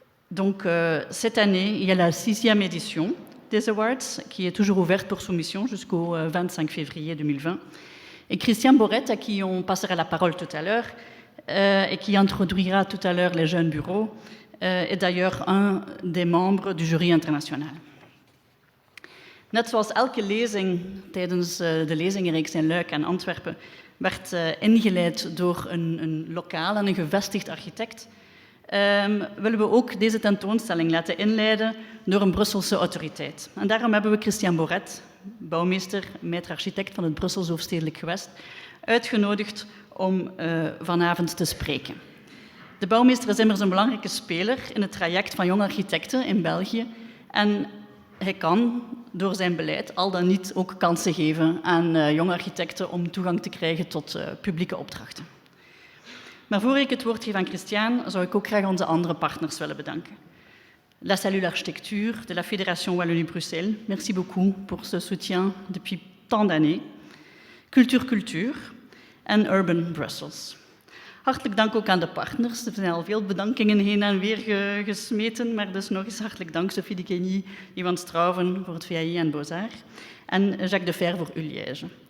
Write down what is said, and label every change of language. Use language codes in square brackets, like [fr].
[fr] Donc, cette année, il y a la 6e édition des Awards, qui est toujours ouverte pour soumission jusqu'au 25 février 2020. Et Christian Borret, à qui on passera la parole tout à l'heure, et qui introduira tout à l'heure les jeunes bureaux, est d'ailleurs un des membres du jury international. [nl] Net zoals elke lezing tijdens de lezingenreeks in Luik en Antwerpen werd ingeleid door een lokaal en een gevestigd architect, willen we ook deze tentoonstelling laten inleiden door een Brusselse autoriteit. En daarom hebben we Christian Borret, bouwmeester, maître architect van het Brussels Hoofdstedelijk Gewest, uitgenodigd om vanavond te spreken. De bouwmeester is immers een belangrijke speler in het traject van jonge architecten in België en hij kan door zijn beleid al dan niet ook kansen geven aan jonge architecten om toegang te krijgen tot publieke opdrachten. Maar voor ik het woord geef aan Christian, zou ik ook graag onze andere partners willen bedanken. [fr] La Cellule Architecture de la Fédération Wallonie-Bruxelles, merci beaucoup pour ce soutien depuis tant d'années. Culture en Urban Brussels. [nl] Hartelijk dank ook aan de partners. Er zijn al veel bedankingen heen en weer gesmeten, maar dus nog eens hartelijk dank Sophie de Quigny, Iwan Strauven voor het VAI en BOZAR en Jacques de Fer voor Liège.